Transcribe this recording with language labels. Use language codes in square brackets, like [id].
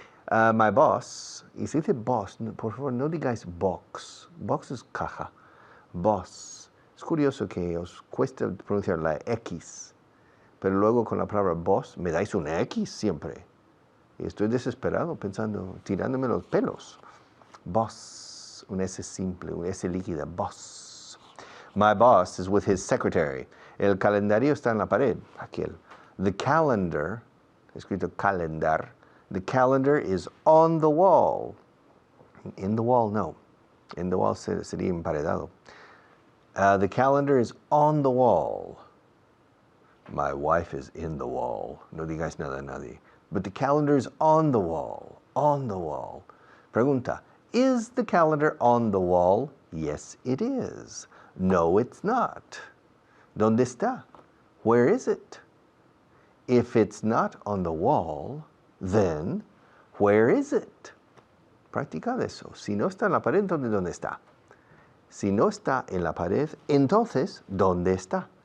[en] My boss, [es] y se dice boss, por favor no digáis box. Box es caja. Boss. Es curioso que os cuesta pronunciar la X, pero luego con la palabra boss me dais una X siempre. Y estoy desesperado pensando, tirándome los pelos. Boss, un S simple, un S líquida, boss. [en] My boss is with his secretary. [es] El calendario está en la pared, aquel. [en] The calendar, escrito calendar, the calendar is on the wall. In the wall, no. In the wall [es] sería emparedado. [en] The calendar is on the wall. My wife is in the wall. [es] No digáis nada a nadie. [en] But the calendar is on the wall. On the wall. Pregunta. Is the calendar on the wall? Yes, it is. No, it's not. [es] ¿Dónde está? [en] Where is it? If it's not on the wall, then where is it? [es] Practicad eso. Si no está en la pared, entonces ¿dónde está? Si no está en la pared, entonces ¿dónde está?